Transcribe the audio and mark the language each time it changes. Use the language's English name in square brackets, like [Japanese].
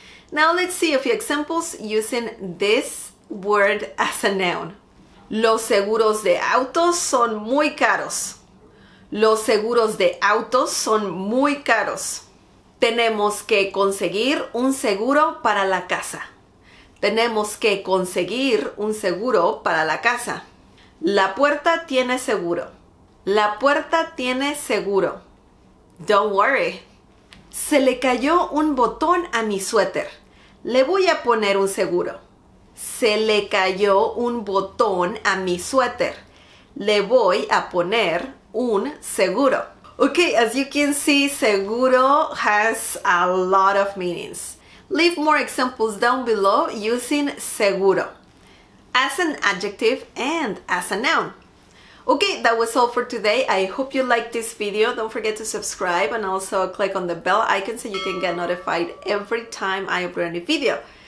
[English] Now let's see a few examples using this word as a noun. [Spanish] Los seguros de autos son muy caros. Los seguros de autos son muy caros. Tenemos que conseguir un seguro para la casa. Tenemos que conseguir un seguro para la casa. La puerta tiene seguro. La puerta tiene seguro. [English] Don't worry. [Spanish] Se le cayó un botón a mi suéter. Le voy a poner un seguro. Se le cayó un botón a mi suéter. Le voy a poner un seguro. [English] Okay, as you can see, seguro has a lot of meanings. Leave more examples down below using seguro as an adjective and as a noun. Okay, that was all for today. I hope you liked this video. Don't forget to subscribe and also click on the bell icon so you can get notified every time I upload a new video.